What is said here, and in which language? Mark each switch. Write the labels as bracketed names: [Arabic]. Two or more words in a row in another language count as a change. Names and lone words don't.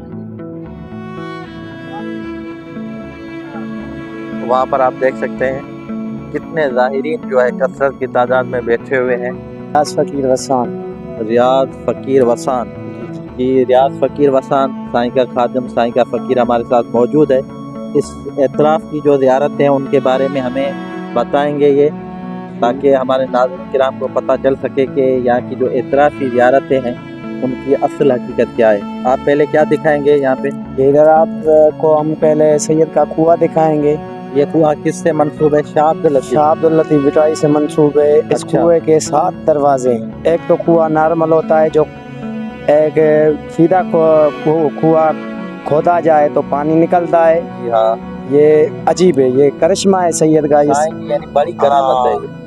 [Urdu] وہاں پر آپ دیکھ سکتے ہیں کتنے زائرین جو ہے کثرت کی تعداد میں بیٹھے ہوئے ہیں. रियाज फ़कीर वसान کی ریاض فقیر وسان سائیں کا خادم، سائیں کا فقیر ہمارے ساتھ موجود ہے. اس اطراف کی جو زیارت ہیں ان کے بارے میں ہمیں بتائیں گے یہ، تاکہ ہمارے ناظرین کرام کو پتہ چل سکے کہ یہاں کی جو اطرافی زیارتیں ہیں ان کی اصل حقیقت کیا ہے. آپ پہلے کیا دکھائیں گے یہاں پے? ادھر آپ کو ہم پہلے سید کا کنواں دکھائیں گے. یہ کنواں کس سے منسوب ہے? शाह عبداللطیف بھٹائی سے منسوب ہے۔ اس کنویں کے 7 دروازے ہیں. ایک تو کنواں نارمل ہوتا ہے، جو ایک سیدھا کنواں کھودا جائے تو پانی نکلتا ہے. हाँ, یہ عجیب ہے، یہ کرشمہ ہے سید کا, یعنی بڑی کرامت ہے.